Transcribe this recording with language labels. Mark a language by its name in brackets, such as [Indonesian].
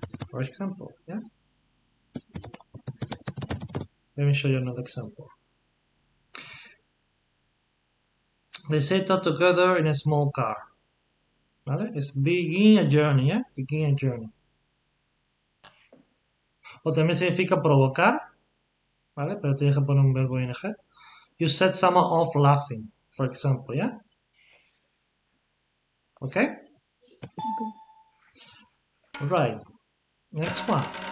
[English] for example, yeah? Let me show you another example. They set off together in a small car, ¿vale? Es begin a journey, yeah? Begin a journey. [Spanish] O también significa provocar, ¿vale? Pero tienes que poner un verbo ing. [English] You set someone off laughing, for example, yeah? Okay? Right. Next one.